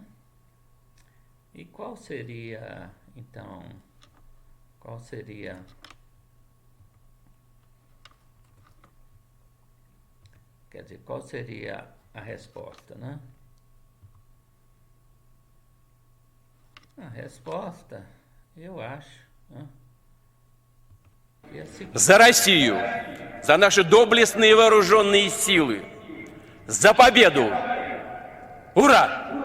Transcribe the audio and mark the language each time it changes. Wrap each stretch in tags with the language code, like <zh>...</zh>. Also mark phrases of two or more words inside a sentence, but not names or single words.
<pt>E qual seria, então, quer dizer, qual seria a resposta, né? A resposta, eu acho, né, é a seguinte:</pt> <ru>За Россию, за наши доблестные вооруженные силы, за победу! Ура!</ru>